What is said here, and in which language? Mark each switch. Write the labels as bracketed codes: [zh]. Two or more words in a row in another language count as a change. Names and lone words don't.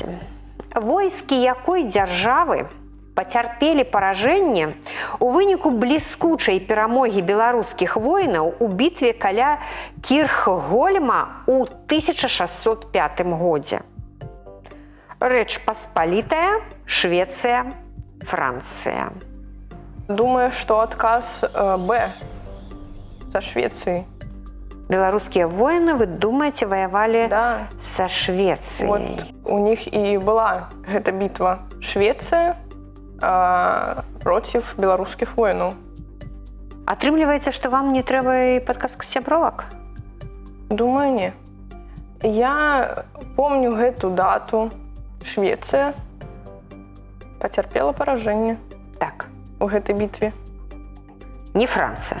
[be] Войскі якой дзяржавы пацярпелі паражэнне у выніку бліскучай перамогі беларускіх воінаў у бітве каля Кірхгольма ў 1605 годзе? Рэч Паспалітая, Швецыя, Францыя. [ru] Думаю, что отказ Б со Швецией. Белорусские воины, вы думаете, воевали Да. со Вот Швецией? у них и была эта битва. Швеция против белорусских воинов. [be] Атрымліваецца, што вам не трэба і падказка сябровак? Думаю, не. Я помню гэту дату. [ru] Швеция потерпела поражение [be] Так, у гэтай бітве. не Францыя,